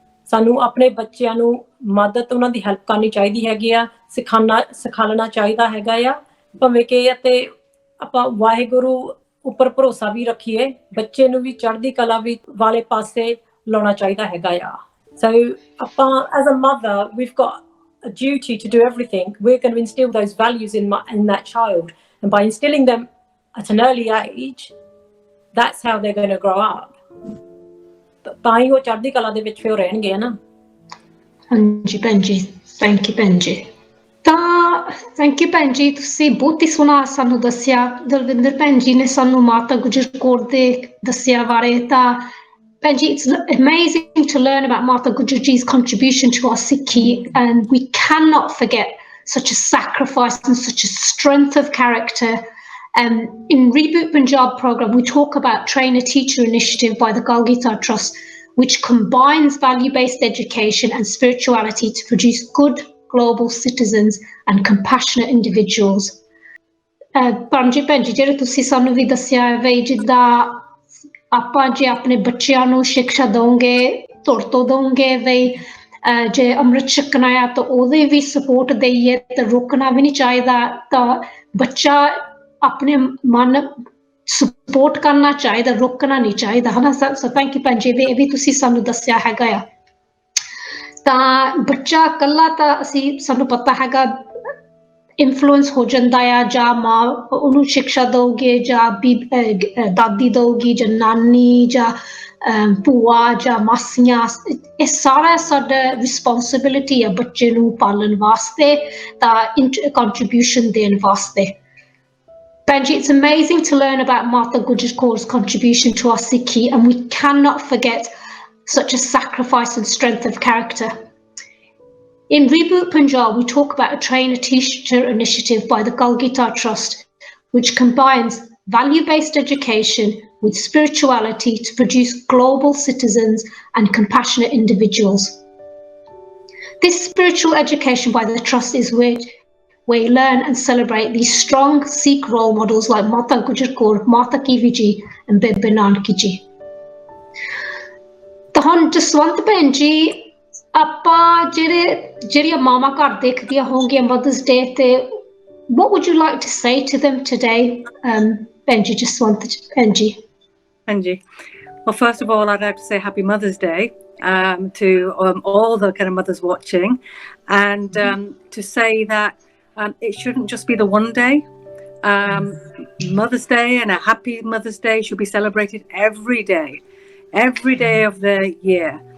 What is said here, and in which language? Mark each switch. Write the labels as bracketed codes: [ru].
[pa] ਸਾਨੂੰ ਆਪਣੇ ਬੱਚਿਆਂ ਨੂੰ ਮਦਦ ਉਹਨਾਂ ਦੀ ਹੈਲਪ ਕਰਨੀ ਚਾਹੀਦੀ ਹੈਗੀ ਆ, ਸਿਖਾਉਣਾ ਚਾਹੀਦਾ ਹੈਗਾ ਆ, ਭਾਵੇਂ ਕਿ ਅਤੇ ਆਪਾਂ ਵਾਹਿਗੁਰੂ ਉੱਪਰ ਭਰੋਸਾ ਵੀ ਰੱਖੀਏ, ਬੱਚੇ ਨੂੰ ਵੀ ਚੜ੍ਹਦੀ ਕਲਾ ਵੀ ਵਾਲੇ ਪਾਸੇ ਲਾਉਣਾ ਚਾਹੀਦਾ ਹੈਗਾ ਆ। [en] So ਆਪਾਂ as a mother we've got a duty to do everything. We're going to instill those values in that child, and by instilling them at an early age, that's how they're going to grow up. [pa] ਤਾਂ ਹੀ ਉਹ ਚੜ੍ਹਦੀ ਕਲਾ ਦੇ ਵਿੱਚ ਫਿਰ ਰਹਿਣਗੇ ਨਾ। ਹਾਂਜੀ ਭੈਣ ਜੀ, ਥੈਂਕ ਯੂ ਭੈਣ ਜੀ। ਤਾਂ ਥੈਂਕ ਯੂ ਭੈਣ ਜੀ, ਤੁਸੀਂ ਬਹੁਤ ਹੀ ਸੋਹਣਾ ਸਾਨੂੰ ਦੱਸਿਆ। ਦਲਵਿੰਦਰ ਭੈਣ ਜੀ ਨੇ ਸਾਨੂੰ ਮਾਤਾ ਗੁਜਰ ਕੌਰ ਦੇ ਦੱਸਿਆ ਬਾਰੇ। ਤਾਂ ਭੈਣ ਜੀ, [en] it's amazing to learn about Mata Gujarji's contribution to our Sikhi, and we cannot forget such a sacrifice and such a strength of character. In Reboot Punjab program, we talk about Train a Teacher initiative by the Galgitar Trust, which combines value-based education and spirituality to produce good global citizens and compassionate individuals. [pa] Paramjit ਭੈਣ ਜੀ, ਜਿਹੜੇ ਤੁਸੀਂ ਸਾਨੂੰ ਵੀ ਦੱਸਿਆ ਹੈ ਵੀ ਜਿੱਦਾਂ ਆਪਾਂ ਜੇ ਆਪਣੇ ਬੱਚਿਆਂ ਨੂੰ ਸਿੱਖਿਆ ਦਵਾਂਗੇ, ਧੁਰ ਤੋਂ ਦਵਾਂਗੇ ਵੀ ਜੇ ਅੰਮ੍ਰਿਤ ਛਕਣਾ ਆ ਤਾਂ ਉਹਦੇ ਵੀ ਸਪੋਰਟ ਦੇਈਏ ਤਾਂ ਰੁਕਣਾ ਵੀ ਨਹੀਂ ਚਾਹੀਦਾ, ਤਾਂ ਬੱਚਾ ਆਪਣੇ ਮਨ ਸਪੋਰਟ ਕਰਨਾ ਚਾਹੀਦਾ, ਰੁਕਣਾ ਨਹੀਂ ਚਾਹੀਦਾ, ਹੈ ਨਾ। ਸੋ ਥੈਂਕ ਯੂ ਭੈਣ ਜੀ, ਇਹ ਵੀ ਤੁਸੀਂ ਸਾਨੂੰ ਦੱਸਿਆ ਹੈਗਾ ਆ। ਤਾਂ ਬੱਚਾ ਇਕੱਲਾ ਤਾਂ ਅਸੀਂ ਸਾਨੂੰ ਪਤਾ ਹੈਗਾ ਇਨਫਲੂਐਂਸ ਹੋ ਜਾਂਦਾ ਆ, ਜਾਂ ਮਾਂ ਉਹਨੂੰ ਸਿੱਖਿਆ ਦਊਗੀ, ਜਾਂ ਦਾਦੀ ਦਊਗੀ, ਜਾਂ ਨਾਨੀ, ਜਾਂ ਭੂਆ, ਜਾਂ ਮਾਸੀਆਂ, ਇਹ ਸਾਰਾ ਸਾਡਾ ਰਿਸਪੋਂਸਿਬਿਲਿਟੀ ਆ ਬੱਚੇ ਨੂੰ ਪਾਲਣ ਵਾਸਤੇ, ਤਾਂ ਕੰਟਰੀਬਿਊਸ਼ਨ ਦੇਣ ਵਾਸਤੇ। [en] Benji, it's amazing to learn about Mata Gujjar Kaur's contribution to our Sikhi, and we cannot forget such a sacrifice and strength of character. In Reboot Punjab, we talk about a trainer-teacher initiative by the Galgitar Trust, which combines value-based education with spirituality to produce global citizens and compassionate individuals. This spiritual education by the Trust is where we learn and celebrate these strong Sikh role models like Mata Gujjar Kaur, Mata Kivi Ji and Bibi Nanaki Ji. [pa] ਤਾਂ ਹੁਣ ਜਸਵੰਤ ਭੈਣ ਜੀ, ਆਪਾਂ ਜਿਹੜੀਆਂ ਮਾਵਾਂ ਘਰ ਦੇਖਦੀਆਂ ਹੋਣਗੀਆਂ ਮਦਰਸ ਡੇ ਤੇ, [en] what would you like to say to them today, [pa] ਭੈਣ ਜੀ ਜਸਵੰਤ ਭੈਣ ਜੀ? Anji. [en] Well, first of all, I'd like to say Happy Mother's Day to all the kind of mothers watching, and to say that it shouldn't just be the one day. Mother's Day and a happy Mother's Day should be celebrated every day of the year.